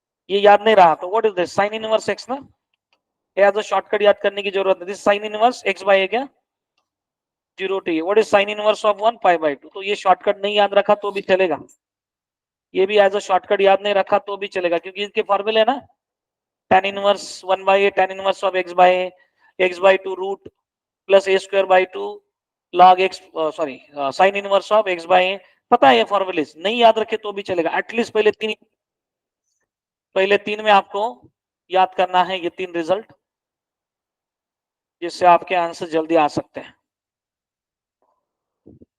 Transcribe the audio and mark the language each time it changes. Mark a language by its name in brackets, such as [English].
[Hindi] ये याद नहीं रहा तो [English] What is this? [Hindi] Sine inverse x ना। एज अ शॉर्टकट याद करने की जरूरत है। This sine inverse x bye ए क्या? [English] 0 t। What is sine inverse of 1 π/2? [Hindi] तो ये शॉर्टकट नहीं याद रखा तो भी चलेगा, ये भी एज अ शॉर्टकट याद नहीं रखा तो भी चलेगा क्योंकि इसके फॉर्मूले है ना। tan inverse 1 by a tan inverse of x by a, x by 2 root plus a square by 2 log x sorry sine inverse of x by a। पता है ये फॉर्मूले, नहीं याद रखे तो भी चलेगा, एटलीस्ट पहले तीन में आपको याद करना है ये तीन रिजल्ट, जिससे आपके आंसर जल्दी आ सकते हैं।